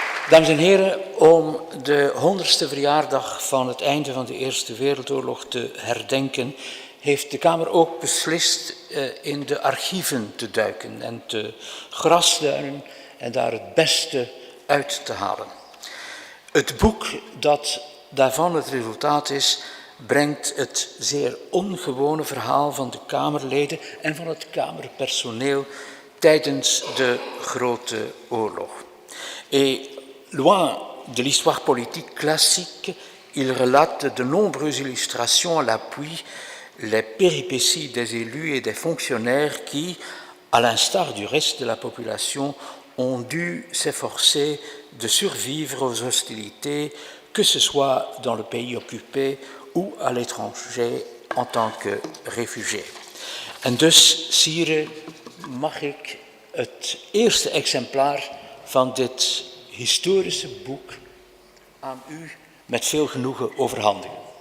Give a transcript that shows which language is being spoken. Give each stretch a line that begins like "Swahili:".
Dutch: Dames en heren, om de 100ste verjaardag van het einde van de Eerste Wereldoorlog te herdenken, heeft de Kamer ook beslist in de archieven te duiken en te grasduinen en daar het beste uit te halen. Het boek dat daarvan het resultaat is, brengt het zeer ongewone verhaal van de Kamerleden en van het Kamerpersoneel tijdens de Grote Oorlog.
French: Et loin de l'histoire politique classique, il relate de nombreuses illustrations à l'appui les péripéties des élus et des fonctionnaires qui, à l'instar du reste de la population, ont dû s'efforcer de survivre aux hostilités, que ce soit dans le pays occupé ou à l'étranger en tant que réfugiés.
Dutch: En dus, Sire, mag ik het eerste exemplaar van dit historische boek aan u met veel genoegen overhandigen.